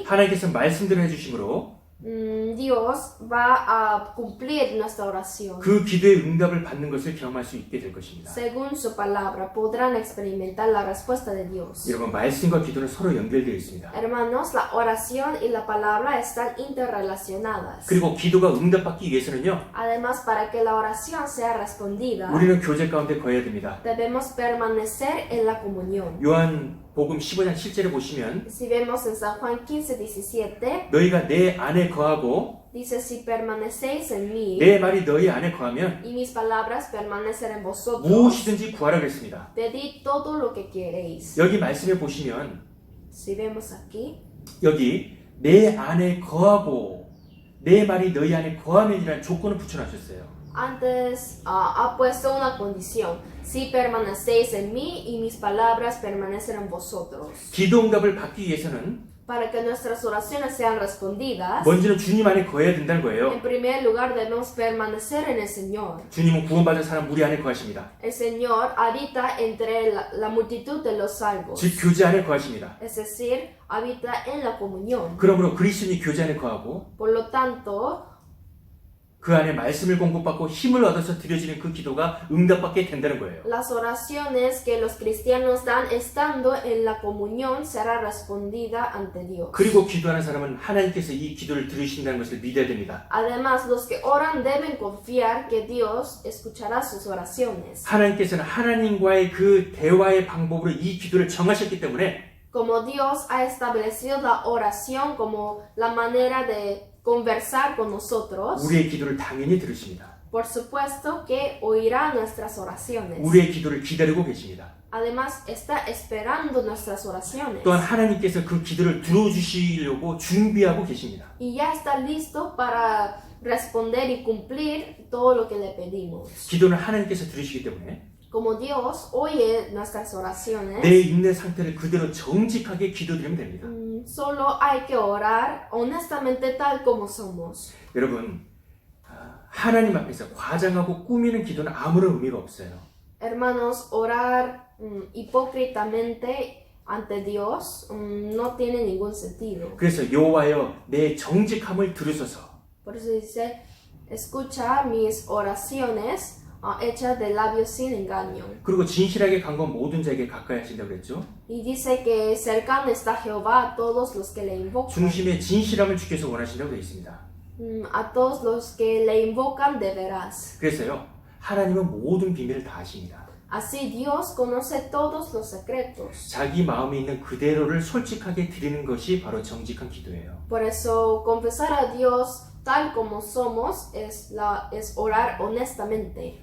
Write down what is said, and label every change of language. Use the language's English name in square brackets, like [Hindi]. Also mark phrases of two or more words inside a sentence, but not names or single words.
[Korean] 하나님께서 말씀대로 해주심으로 [Spanish] Dios va a cumplir nuestra oración. [Korean] 그 기도의 응답을 받는 것을 경험할 수 있게 될 것입니다. [Spanish] Según su palabra, podrán experimentar la respuesta de Dios. [Korean] 여러분, 말씀과 기도는 서로 연결되어 있습니다. [Spanish] Hermanos, la oración y la palabra están interrelacionadas. [Korean] 그리고 기도가 응답받기 위해서는요, [Spanish] Además, para que la oración sea respondida, [Korean] 우리는 교제 가운데 거해야 됩니다. [Spanish] debemos permanecer en la comunión. [Korean] 요한복음 15장 7절에 보시면 [Spanish] Si vemos en San Juan 15:17, [Korean] 너희가 내 안에 거하고 [Spanish] dice, si permanecéis en mí [Korean] 내 말이 너희 안에 거하면 [Spanish] y mis palabras permanecen en vosotros, [Korean] 무엇이든지 구하라 그랬습니다. [Spanish] pedid todo lo que queréis. [Korean] 여기 말씀에 보시면 [Spanish] Si vemos aquí, [Korean] 여기 내 안에 거하고 내 말이 너희 안에 거하면이라는 조건을 붙여놨었어요. [Spanish] antes ha puesto una condición. Si permanecéis en mí y mis palabras permanecen en vosotros. [Korean] 기도 응답을 받기 위해서는 [Spanish] Para que nuestras oraciones sean respondidas, [Korean] 먼저는 주님 안에 거해야 된다는 [Spanish] en [Korean] 거예요. [Spanish] primer lugar debemos permanecer en el Señor. [Korean] 주님은 구원받은 사람 우리 안에 거하십니다. [Spanish] El Señor habita entre la multitud de los salvos. [Korean] 즉 교제 안에 거하십니다. [Spanish] Es decir, habita en la comunión. [Korean] 그러므로 그리스도인이 교제 안에 거하고 [Spanish] Por lo tanto, [Korean] 그 안에 말씀을 공급받고 힘을 얻어서 드려지는 그 기도가 응답받게 된다는 거예요. [Spanish] las oraciones que los cristianos dan estando en la comunión será respondida ante Dios. [Korean] 그리고 기도하는 사람은 하나님께서 이 기도를 들으신다는 것을 믿어야 됩니다. [Spanish] Además, los que oran deben confiar que Dios escuchará sus oraciones. [Korean] 하나님께서는 하나님과의 그 대화의 방법으로 이 기도를 정하셨기 때문에 [Spanish] Como Dios ha establecido la oración como la manera de conversar con nosotros, [Korean] 우리의 기도를 당연히 들으십니다. [Spanish] por supuesto que oirá nuestras oraciones. [Korean] 우리의 기도를 기다리고 계십니다. [Spanish] Además, está esperando nuestras oraciones. [Korean] 또한 하나님께서 그 기도를 들어주시려고 준비하고 계십니다. [Spanish] Y ya está listo para responder y cumplir todo lo que le pedimos. [Korean] 기도는 하나님께서 들으시기 때문에 [Spanish] Como Dios oye nuestras oraciones, [Korean] 내 있는 상태를 그대로 정직하게 기도드리면 됩니다. [Spanish] solo hay que orar honestamente tal como somos. [Korean] 여러분, 하나님 앞에서 과장하고 꾸미는 기도는 아무런 의미가 없어요. [Spanish] Hermanos, orar hipócritamente ante Dios no tiene ningún sentido. [Korean] 그래서 여호와여 내 정직함을 들으소서. [Spanish] Por eso dice, escucha mis oraciones hechas de labios sin engaño. [Korean] 그리고 진실하게 간건 모든 자에게 가까이 하신다고 그랬죠. [Spanish] Y dice que cercano está Jehová a todos los que le invocan. [Korean] 중심에 진실함을 주께서 원하신다고 되어 있습니다. [Spanish] A todos los que le invocan de veras. [Korean] 그래서요 하나님은 모든 비밀을 다 아십니다. [Spanish] Así Dios conoce todos los secretos. [Korean] 자기 마음에 있는 그대로를 솔직하게 드리는 것이 바로 정직한 기도예요. [Spanish] Por eso confesar a Dios tal como somos es orar honestamente.